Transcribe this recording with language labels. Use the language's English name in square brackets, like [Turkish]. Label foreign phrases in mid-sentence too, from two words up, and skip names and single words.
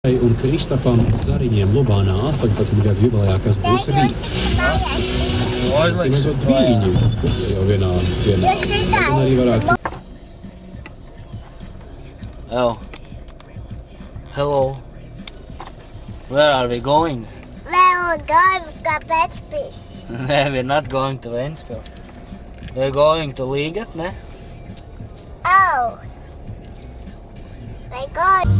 [Latvian] Un Kristapam Zariņiem Lubānā 18 gadu jubilejā, kas būs rīt. Cīmētot brīņu, jau vienā dienā. Un arī varētu... [English] Oh. Hello. Where are we going? We're going to Ventspils. No, we're not going to Ventspils. We're going to Līgat, ne? Oh. We're going...